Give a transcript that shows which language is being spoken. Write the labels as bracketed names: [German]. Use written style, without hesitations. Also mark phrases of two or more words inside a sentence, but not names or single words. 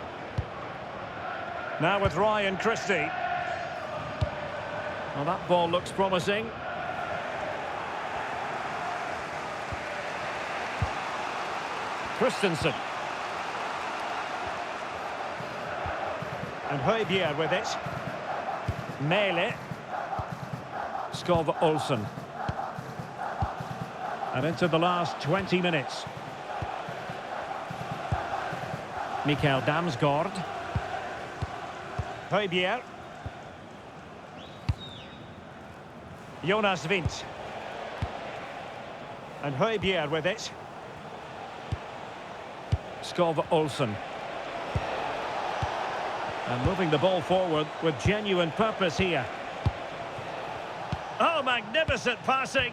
[English] Now with Ryan Christie. Well, that ball looks promising. Christensen. And Højbjerg with it. Mæhle. Skov Olsen. And into the last 20 minutes. Mikael Damsgaard. Højbjerg. Jonas Vint. And Højbjerg with it. Skov Olsen. And moving the ball forward with genuine purpose here. Oh, magnificent passing.